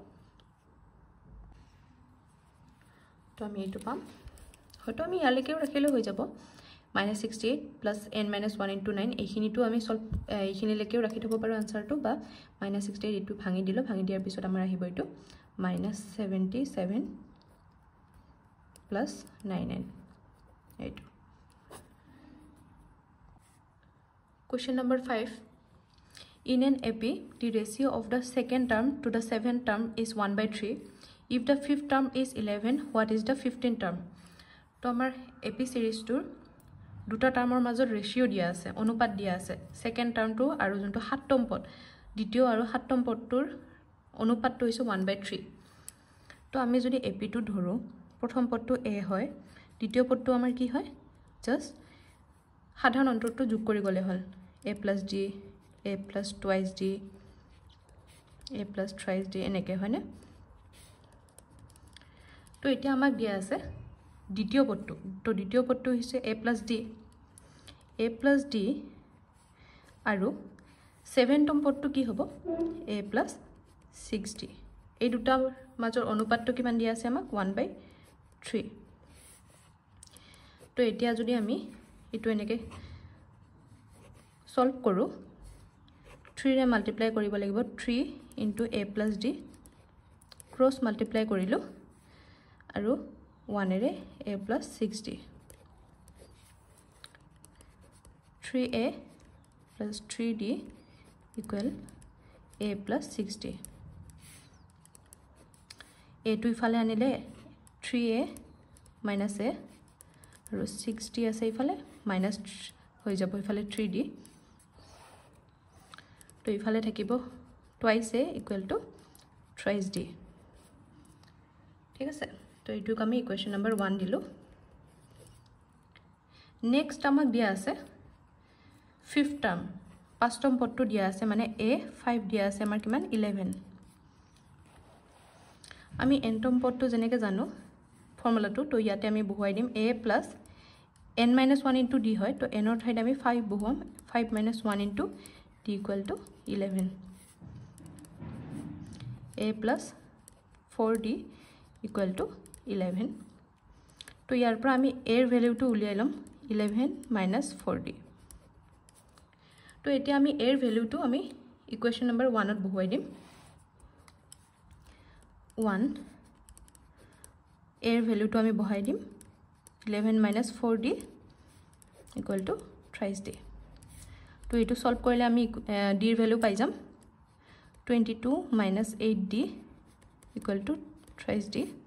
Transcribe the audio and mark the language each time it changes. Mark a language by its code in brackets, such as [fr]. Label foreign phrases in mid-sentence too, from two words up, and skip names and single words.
[as] তো আমি এটো পাম হয়তো আমি ইয়ালৈকেও ৰাখিলে হৈ যাব -68 [en] plus n minus 1 into 9 [as] এইখিনিটো আমি সলভ এইখিনিলৈকেও ৰাখি থব পাৰো আনসাৰটো বা -68 এটো ভাঙি দিলো ভাঙি দিয়াৰ পিছত আমাৰ আহিব এটো -77 [en] plus 9n [as] এটো [en] Question number 5 In an AP the ratio of the second term to the seventh term is 1/3 If the fifth term is 11, what is the 15th term? [as] তো আমাৰ [en] AP series [as] টোৰ দুটা টাৰ্মৰ মাজৰ ৰেশিও দিয়া আছে অনুপাত দিয়া আছে সেকেন্ড টাৰ্মটো আৰু যোনটো সাতম পদ দ্বিতীয় আৰু সাতম পদটোৰ অনুপাতটো হৈছে 1/3 তো আমি যদি AP টো ধৰো প্ৰথম পদটো a হয় দ্বিতীয় পদটো আমাৰ কি হয় জাস্ট সাধাৰণ অন্তৰটো যোগ কৰি গলে হল [en] a plus d a plus twice d a plus thrice d [as] এনেকে হয়নে তো এটা আমাক দিয়া আছে দ্বিতীয় পদটো তো দ্বিতীয় পদটো হৈছে [en] a plus [as] d আৰু 7ম পদটো কি হ'ব [en] a plus 6d [as] এই দুটা মাজৰ অনুপাতটো কিমান দিয়া আছে আমাক 1/3 তো এতিয়া যদি আমি এটো এনেকে সলভ কৰো 3 ৰে মাল্টিপ্লাই কৰিব লাগিব [en] 3 into a plus d cross multiply [as] কৰিলো আৰু 1 ৰে [en] a plus 6d 3a plus 3d equal a plus 6d [as] a to ইফালে আনিলে [en] 3a minus a [as] আৰু 6d আছে ইফালে minus হৈ যাব ইফালে 3d তো ইফালে থাকিব [en] twice a equal to thrice d [as] ঠিক আছে তো এইটো আমি [en] equation number [as] 1 দিলো নেক্সট আমাক দিয়া আছে [en] fifth term [as] পাঁচম পদটো দিয়া আছে মানে a 5 দিয়া আছে আমাৰ কিমান 11 আমি nতম পদটো জেনেকে জানো ফৰ্মুলাটো তো ইয়াতে আমি বহুৱাই দিম [en] a plus n minus 1 into d [as] হয় তো n ৰ ঠাইত আমি 5 বহুৱাম [en] 5 minus 1 into d equal to 11 a plus 4d equal to 11 [as] তো ইয়াৰ পৰা আমি a এৰ ভ্যালুটো উলিয়াই লম [en] 11 minus 4d [as] তো এতিয়া আমি a এৰ ভ্যালুটো আমি [en] equation number [as] 1 ত বহুৱাই দিম 1 এৰ ভ্যালুটো আমি বহাই দিম 11 - 4d = [en] thrice d [as] তো এটো সলভ কৰিলে আমি d এর ভ্যালু পাই যাম 22 - 8d = [en] thrice d